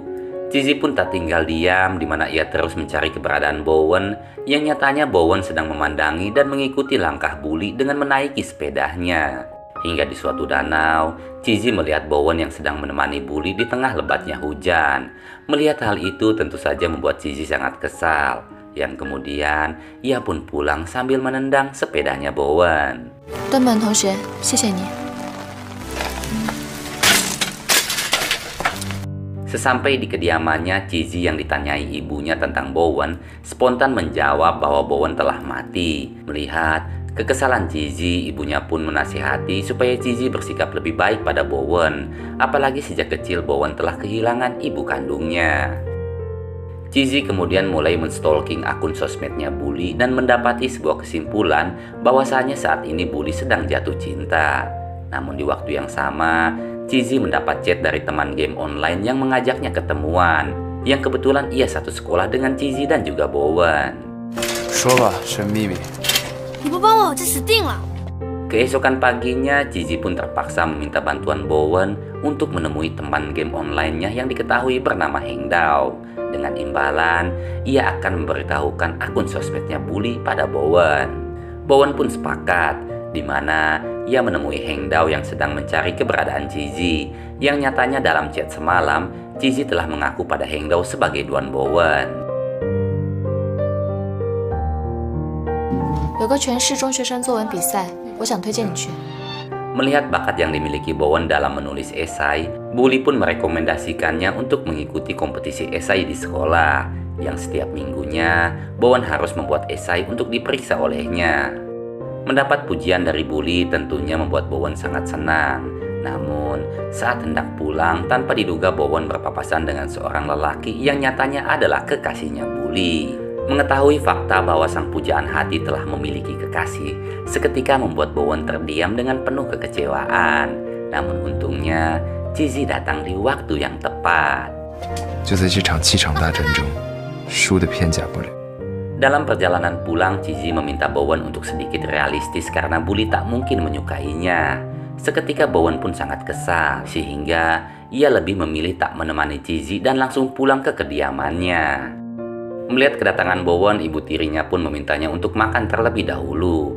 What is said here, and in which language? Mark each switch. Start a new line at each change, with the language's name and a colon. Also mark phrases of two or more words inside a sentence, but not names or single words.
Indonesian: Jiji pun tak tinggal diam, di mana ia terus mencari keberadaan Bowen, yang nyatanya Bowen sedang memandangi dan mengikuti langkah Bully dengan menaiki sepedanya. Hingga di suatu danau, Jiji melihat Bowen yang sedang menemani Bully di tengah lebatnya hujan. Melihat hal itu tentu saja membuat Jiji sangat kesal, yang kemudian ia pun pulang sambil menendang sepedanya Bowen. Teman,
Chinese: 同学，谢谢你。
Indonesian: Sesampai di kediamannya, Jiji yang ditanyai ibunya tentang Bowen spontan menjawab bahwa Bowen telah mati. Melihat kekesalan Jiji, ibunya pun menasihati supaya Jiji bersikap lebih baik pada Bowen. Apalagi sejak kecil Bowen telah kehilangan ibu kandungnya. Jiji kemudian mulai menstalking akun sosmednya Bully dan mendapati sebuah kesimpulan bahwasanya saat ini Bully sedang jatuh cinta. Namun di waktu yang sama, Jiji mendapat chat dari teman
English: game online
Indonesian: yang mengajaknya ketemuan, yang kebetulan ia satu sekolah dengan Jiji dan juga Bowen.
Chinese: 说吧，神秘密。你不帮我，我就死定了。
Indonesian: Keesokan paginya, Jiji pun terpaksa meminta bantuan Bowen untuk menemui teman
English: game online-
Indonesian: nya yang diketahui bernama Hengdao. Dengan imbalan, ia akan memberitahukan akun sosmednya Bully pada Bowen. Bowen pun sepakat, di mana ia menemui Hengdao yang sedang mencari keberadaan Jiji, yang nyatanya dalam chat semalam, Jiji telah mengaku pada Hengdao sebagai Duan Bowen.
Chinese: 有个全市中学生作文比赛，我想推荐你去。
Indonesian: Melihat bakat yang dimiliki Bowen dalam menulis esai, Bully pun merekomendasikannya untuk mengikuti kompetisi esai di sekolah. yang setiap minggunya Bowen harus membuat esai untuk diperiksa olehnya. Mendapat pujian dari Bully tentunya membuat Bowen sangat senang. Namun, saat hendak pulang, tanpa diduga Bowen berpapasan dengan seorang lelaki yang nyatanya adalah kekasihnya Bully. Mengetahui fakta bahwa sang pujaan hati telah memiliki kekasih, seketika membuat Bowen terdiam dengan penuh kekecewaan. Namun untungnya, Zizi datang di waktu yang tepat.
Chinese: 就在这场7场大战中，输得片甲不留。
Indonesian: Dalam perjalanan pulang, Zizi meminta Bowen untuk sedikit realistis karena Bully tak mungkin menyukainya. Seketika Bowen pun sangat kesal, sehingga ia lebih memilih tak menemani Zizi dan langsung pulang ke kediamannya. Melihat kedatangan Bowen, ibu tirinya pun memintanya untuk makan terlebih dahulu.